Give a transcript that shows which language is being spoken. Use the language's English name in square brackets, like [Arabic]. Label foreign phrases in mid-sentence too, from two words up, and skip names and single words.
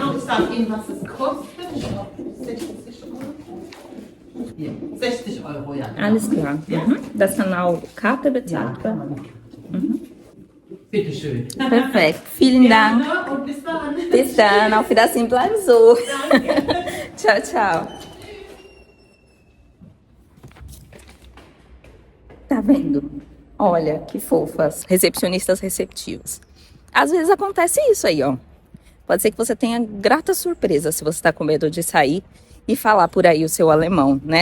[German] Genau, ich sage Ihnen, was es kostet. Hier, 60 € ja. Genau. Alles klar. Ja. Das kann auch Karte Ja, bezahlt kann werden. man. Bitte schön. Perfekt. Vielen Dank. Gerne und bis dann. Bis dann. Auf Wiedersehen. Bleiben so. Danke. [Portuguese] Tchau, tchau. Tá vendo? Olha, que fofas. Recepcionistas receptivas. Às vezes acontece isso aí, ó. Pode ser que você tenha grata surpresa se você tá com medo de sair e falar por aí o seu alemão, né?